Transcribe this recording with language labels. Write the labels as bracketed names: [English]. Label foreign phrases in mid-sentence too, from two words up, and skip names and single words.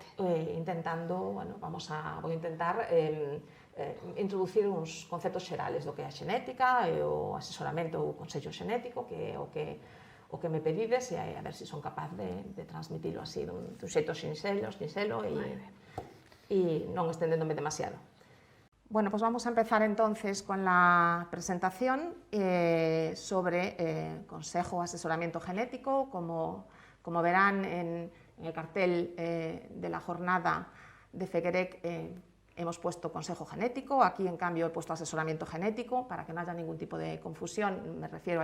[Galician] Intentando, bueno, vou intentar introducir uns conceptos xerales do que é a xenética, o asesoramento ou o consello xenético, que é o que me pedides, e a ver se son capaz de transmitilo así dun xeito sinxelo e non estendéndome demasiado. [Spanish] Bueno, pues vamos a empezar entonces con la presentación sobre consejo o asesoramiento genético. Como verán en el cartel de la jornada de Feguerec hemos puesto consejo genético, aquí en cambio he puesto asesoramiento genético para que no haya ningún tipo de confusión, me refiero